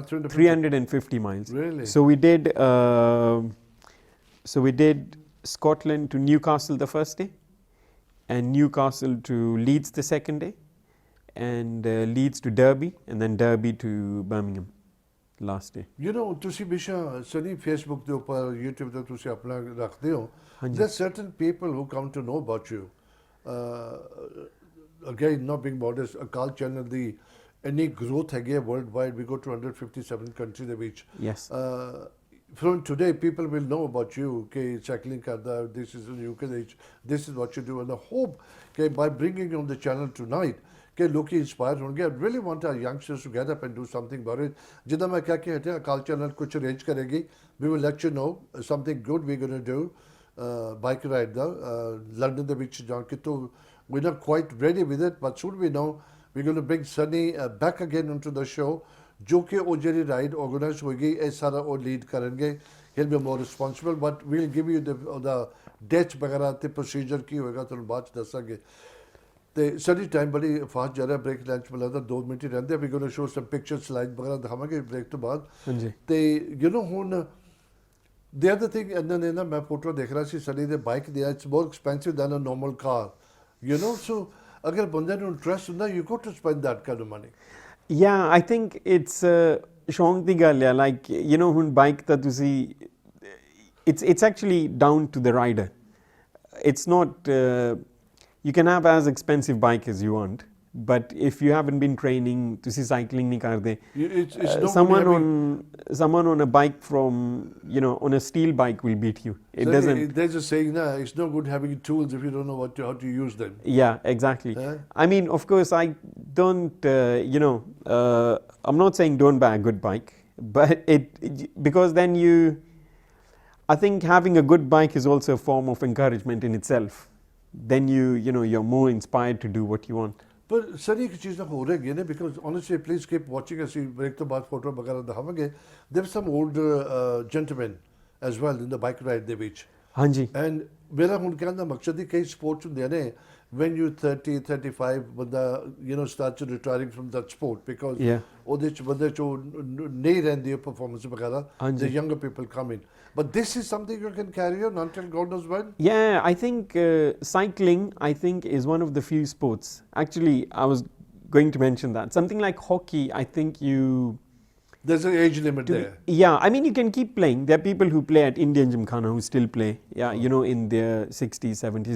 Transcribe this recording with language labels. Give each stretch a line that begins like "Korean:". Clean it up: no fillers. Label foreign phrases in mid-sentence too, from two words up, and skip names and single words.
English: 350 miles. Really? So we did Scotland to Newcastle the first day, and Newcastle to Leeds the second day, and Leeds to Derby, and then Derby to Birmingham last day. You know,
Punjabi: ਤੁਸੀਂ ਬਿਸ਼ਾ ਸਨੀ Facebook ਦੇ ਉੱਪਰ YouTube ਤੇ ਤੁਸੀਂ ਆਪਣਾ ਰੱਖਦੇ ਹੋ
English: there are certain people who come to know about you again not being modest Akaal Channel the any growth
Punjabi: ਹੈਗੀ ਹੈ
English: worldwide we go to 157 countries
Punjabi: ਦੇ ਵਿੱਚ
English: Yes. From today people will know about you
Punjabi: ਕਿ cycling ਕਰਦਾ
English: this is in UK this is what you do and I hope ਕਿ by bringing you on the channel tonight
Punjabi: ਕਿ ਲੋਕੀ inspired ਹੋਣਗੇ
English: I really want our youngsters to get up and do something about it
Punjabi: ਜਿੱਦਾਂ ਮੈਂ ਕਹਿ ਕੇ ਹਟਿਆ Akaal Channel ਕੁਝ arrange ਕਰੇਗੀ
English: we will let you know something good we're going to do bike ride
Punjabi: ਦਾ London ਦੇ ਵਿੱਚ ਜਾਂ ਕਿਤੋਂ
English: we're not quite ready with it but soon we know we're going to bring Sunny back again onto the show
Punjabi: ਜੋ ਕਿ ਉਹ ਜਿਹੜੀ
English: ride organise
Punjabi: ਹੋਏਗੀ ਇਹ ਸਾਰਾ ਉਹ ਲੀਡ ਕਰਨਗੇ
English: he'll be more responsible but we'll give you the dates
Punjabi: ਵਗੈਰਾ ਤੇ ਪ੍ਰੋਸੀਜਰ ਕੀ ਹੋਏਗਾ ਤੁਹਾਨੂੰ ਬਾਅਦ ਚ ਦੱਸਾਂਗੇ ਤੇ ਸਾਡੀ ਟਾਈਮ ਬੜੀ ਫਾਸਟ ਜਾ ਰਿਹਾ
English: break lunch
Punjabi: ਮਿਲਾ ਤਾਂ 2 ਮਿੰਟ ਹੀ ਰਹਿੰਦੇ
English: we going to show some picture slide
Punjabi: ਵਗੈਰਾ ਦਿਖਾਵਾਂਗੇ ਬ੍ਰੇਕ ਤੋਂ ਬਾਅਦ ਹਾਂਜੀ
English: ਤੇ you know ਹੁਣ the other thing
Punjabi: ਇਹਨਾਂ ਨੇ ਨਾ ਮੈਂ ਫੋਟੋ ਦੇਖ ਰਿਹਾ ਸੀ ਸਨੀ ਦੇ ਬਾਈਕ ਦੇ
English: it's more expensive than a normal car you know so
Punjabi: ਅਗਰ ਬੰਦੇ ਨੂੰ ਇੰਟਰਸਟ ਹੁੰਦਾ
English: you got to spend that kind of money Yeah, I think it's
Punjabi: ਸ਼ੌਂਕ ਦੀ ਗੱਲ ਹੈ
English: like you know
Punjabi: ਹੁਣ ਬਾਈਕ ਤਾਂ ਤੁਸੀਂ
English: it's actually down to the rider. It's not you can have as expensive bike as you want but if you haven't been training
Punjabi: ਤੁਸੀਂ cycling ਨਹੀਂ ਕਰਦੇ
English: someone on a bike from you know on a steel bike will beat you it doesn't there's a saying now it's no good having tools if you don't know how to use them yeah exactly I mean of course I don't you know I'm not saying don't buy a good bike but because then I think having a good bike is also a form of encouragement in itself then you know you're more inspired to do what you want
Punjabi: ਪਰ ਸਰ ਇੱਕ ਚੀਜ਼ ਨਾ ਹੋ ਰਹੀ ਹੈ ਨਾ ਬਿਕਾਜ਼
English: honestly please keep watching
Punjabi: ਅਸੀਂ ਬ੍ਰੇਕ ਤੋਂ ਬਾਅਦ ਫੋਟੋ ਵਗੈਰਾ ਦਿਖਾਵਾਂਗੇ
English: there are some older gentlemen as well in the bike ride
Punjabi: ਦੇ ਵਿੱਚ ਹਾਂਜੀ and ਮੇਰਾ ਹੁਣ ਕਹਿਣ ਦਾ ਮਕਸਦ ਹੀ ਕਈ ਸਪੋਰਟਸ ਹੁੰਦੇ ਨੇ
English: when you're 30, 35,
Punjabi: ਬੰਦਾ
English: starts retiring from that sport because
Punjabi: ਉਹਦੇ ਚ ਬੰਦੇ ਚੋਂ ਨਹੀਂ ਰਹਿੰਦੀ performance ਵਗੈਰਾ,
English: the younger people come in. But this is something you can carry on until God knows when? Yeah, I think cycling, I think, is one of the few sports. Actually, I was going to mention that. Something like hockey, I think there's an age limit there. Yeah, I mean, you can keep playing. There are people who play at Indian Gymkhana who still play, in their 60s, 70s.